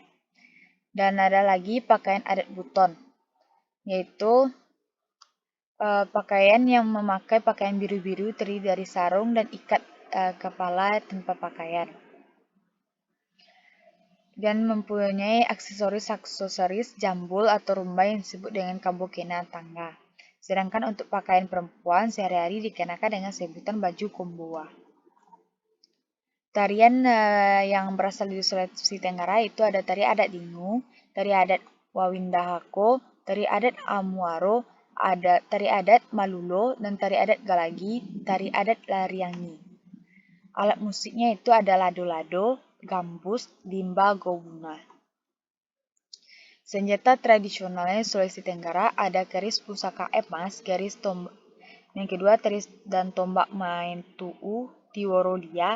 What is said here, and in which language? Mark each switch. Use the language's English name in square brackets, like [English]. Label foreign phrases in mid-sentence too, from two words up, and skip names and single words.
[Indonesian] Dan ada lagi pakaian adat Buton, yaitu pakaian yang memakai pakaian biru-biru terdiri dari sarung dan ikat kepala tanpa pakaian, dan mempunyai aksesoris jambul atau rumba yang disebut dengan kabokena tangga. Sedangkan untuk pakaian perempuan sehari-hari dikenakan dengan sebutan baju komboa. Tarian yang berasal dari Sulawesi Tenggara itu ada tari adat Dinu, tari adat Wawindahako, tari adat Amuaro, ada tari adat Malulo, dan tari adat Galagi, tari adat Lariangi. Alat musiknya itu ada lado-lado, gambus, dimba, gobuna. Senjata tradisionalnya Sulawesi Tenggara ada keris pusaka emas, Yang kedua, teris dan tombak main tuu, tiworolia.